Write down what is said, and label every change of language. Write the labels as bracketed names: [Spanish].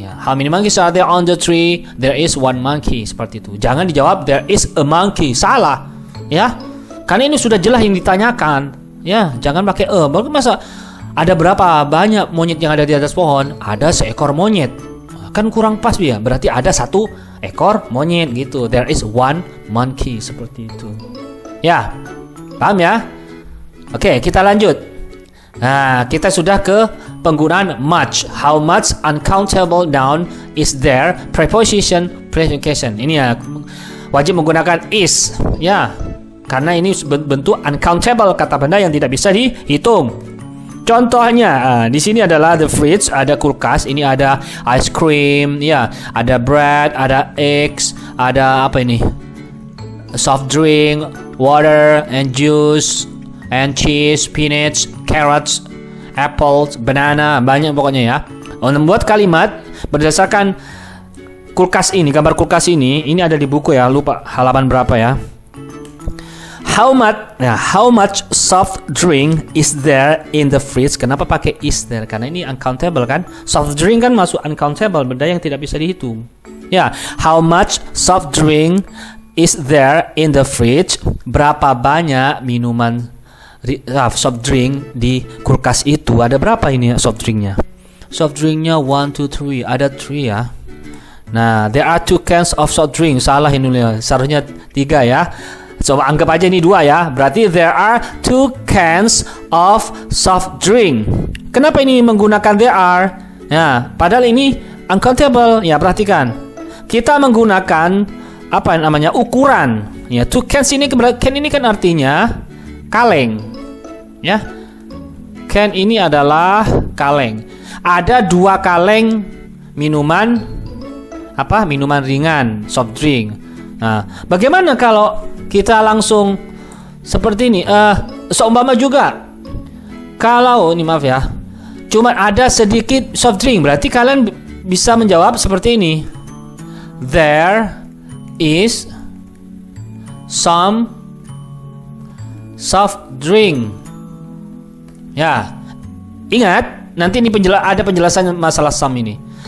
[English] How many monkeys are there on the tree? There is one monkey. [Indonesian] Seperti itu. Jangan dijawab [English] there is a monkey. [Indonesian] Salah. Ya. Karena ini sudah jelas yang ditanyakan. Ya, jangan pakai baru masa ada berapa banyak monyet yang ada di atas pohon? Ada seekor monyet. Kan kurang pas ya. Berarti ada satu ekor monyet gitu. [English] There is one monkey, [Indonesian] seperti itu. Ya. Paham ya? Oke, kita lanjut. Nah, kita sudah ke penggunaan much. [English] How much uncountable noun is there? Preposition, predication. [Indonesian] Ini ya, wajib menggunakan is. Ya, karena ini bentuk uncountable, kata benda yang tidak bisa dihitung. Contohnya, di sini adalah the fridge, ada kulkas. Ini ada ice cream, ya, ada bread, ada eggs, ada apa ini? [English] Soft drink, water, and juice, and cheese, peanuts, carrots, apples, banana, [Indonesian] banyak pokoknya ya. Untuk membuat kalimat berdasarkan kulkas ini, gambar kulkas ini ada di buku ya, lupa halaman berapa ya. [English] How much soft drink is there in the fridge? [Indonesian] Kenapa pakai [English] is there? [Indonesian] Karena ini uncountable kan. Soft drink kan masuk uncountable, benda yang tidak bisa dihitung. [English] Ya, how much soft drink is there in the fridge? [Indonesian] Berapa banyak minuman soft drink di kulkas itu? Ada berapa ini soft drinknya? Soft drinknya 1, 2, 3. Ada 3 ya. [English] Nah, there are 2 cans of soft drink. [Indonesian] Salah ini, seharusnya 3 ya. Coba anggap aja ini 2 ya. Berarti [English] there are 2 cans of soft drink. [Indonesian] Kenapa ini menggunakan there are? Ya, padahal ini uncountable. Ya, perhatikan. Kita menggunakan apa namanya? Ukuran. Ya, 2 cans ini, can ini kan artinya kaleng. Ya. Can ini adalah kaleng. Ada 2 kaleng minuman apa? Minuman ringan, soft drink. Nah, bagaimana kalau kita langsung seperti ini? Seumpama juga kalau ini, maaf ya, cuma ada sedikit soft drink, berarti kalian bisa menjawab seperti ini. [English] There is some soft drink. [Indonesian] Ya, ingat nanti ini ada penjelasan masalah some ini.